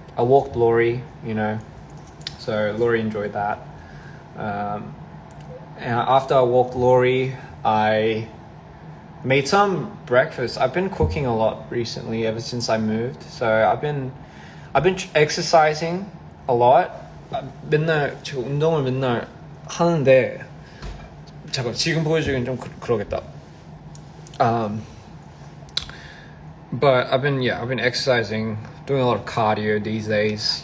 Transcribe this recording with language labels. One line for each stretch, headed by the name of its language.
English: I walked Lori, so Lori enjoyed that. And after I walked Lori, I made some breakfast. I've been cooking a lot recently, ever since I moved. So I've been exercising a lot.
Korean: 제가 운동을 맨날 하는데, 잠깐 지금 보여주긴 좀 그러겠다.
English: But I've been exercising, doing a lot of cardio these days.